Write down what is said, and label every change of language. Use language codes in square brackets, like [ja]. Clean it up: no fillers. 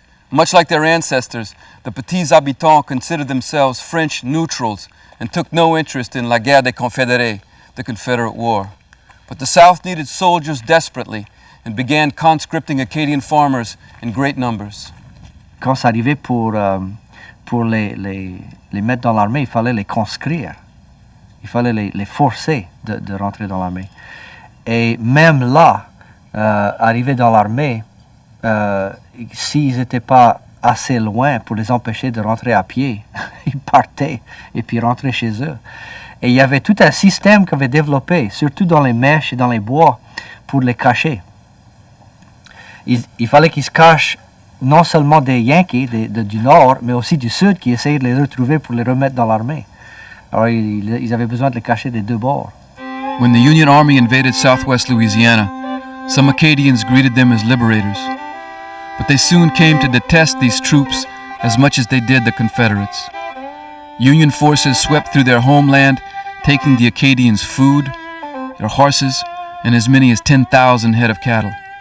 [en] Much like their ancestors, the Petits Habitants considered themselves French neutrals and took no interest in [fr] la guerre des confédérés, [en] the Confederate War. But the South needed soldiers desperately and began conscripting Acadian farmers in great numbers. [fr] Quand ça arrivait pour les mettre dans l'armée, il fallait les conscrire. Il fallait les forcer de rentrer dans l'armée. Et même là, arriver dans l'armée, s'ils n'étaient pas assez loin pour les empêcher de rentrer à pied, ils partaient et puis rentraient chez eux. Et il y avait tout un système qu'on avait développé, surtout dans les mèches et dans les bois, pour les cacher. Il fallait qu'ils se cachent non seulement des Yankees du Nord, mais aussi du Sud qui essayaient de les retrouver pour les remettre dans l'armée. Alors ils avaient besoin de les cacher des deux bords. [en] When the Union Army invaded southwest Louisiana, some Acadians greeted them as liberators. But they soon came to detest these troops as much as they did the Confederates. Union forces swept through their homeland, taking the Acadians' food, their horses, and as many as 10,000 head of cattle.